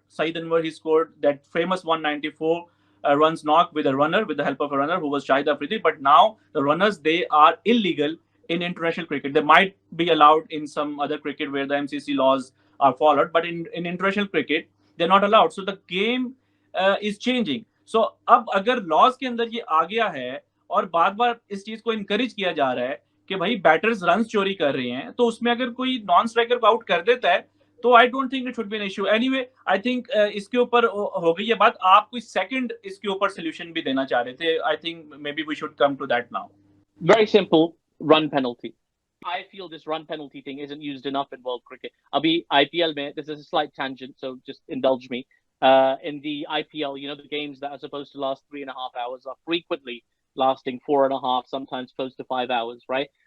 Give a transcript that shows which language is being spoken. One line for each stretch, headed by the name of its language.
English: Saeed Anwar, he scored that famous 194 runs knock with a runner, with the help of a runner who was Shahid Afridi. But now the runners, they are illegal in international cricket. They might be allowed in some other cricket where the MCC laws are followed. But in international cricket, they're not allowed. So the game is changing.
Hindi: So अब अगर laws के अंदर ये आ गया है और बार बार इस चीज को इनकरेज किया जा रहा है कि भाई बैटर्स रन चोरी कर रहे हैं तो उसमें अगर कोई नॉन स्ट्राइकर को आउट कर देता है तो
English: I don't think it should be an issue anyway I think
Hindi: इसके ऊपर हो गई ये बात आप कोई सेकंड इसके ऊपर सोल्यूशन भी देना चाह रहे थे
English: I think maybe we should come to that now very simple run penalty I feel this run penalty thing isn't used enough in world cricket.
Hindi: Abhi IPL mein,
English: this is a slight tangent, so just indulge me. In the IPL, the games that are supposed to last 3.5 hours are frequently lasting 4.5, sometimes close to 5 hours, right?